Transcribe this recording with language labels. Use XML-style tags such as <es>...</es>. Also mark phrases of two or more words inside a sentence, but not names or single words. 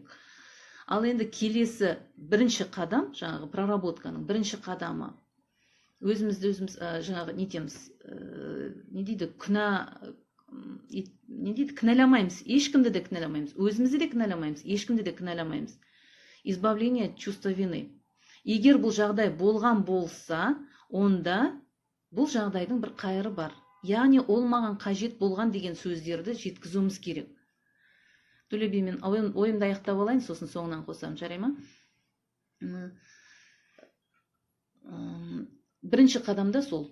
<kk>Ал енді келесі бірінші қадам, жаңағы проработканың бірінші қадамы, өзімізді өзіміз жаңағы нетеміз, не дейді, кінәламаймыз, ешкімді де кінәламаймыз, өзімізді де кінәламаймыз, ешкімді де кінәламаймыз.</kk> <ru>Избавление от чувства вины.</ru> <kk>Егер бұл жағдай болған болса, онда бұл жағдайдың бір қайыры бар. Яғни ол маған қажет болған деген сөздерді жеткізуіміз керек. Төле би, мен ойымды аяқтап алайын, сосын соңынан қосамын, жарай ма? Бірінші қадамда сол.</kk>